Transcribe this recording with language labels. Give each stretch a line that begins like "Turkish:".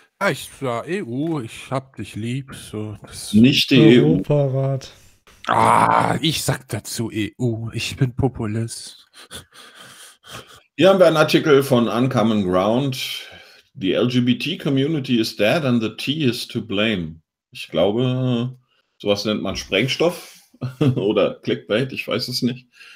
German: Ich war EU, ich hab dich lieb. So. Nicht die EU. Europarat. Ah, ich sag dazu EU, ich bin Populist. Hier haben wir einen Artikel von Uncommon Ground.
English: The LGBT-Community is dead and the T is to blame.
German: Ich glaube, sowas nennt man Sprengstoff oder Clickbait, ich weiß es nicht.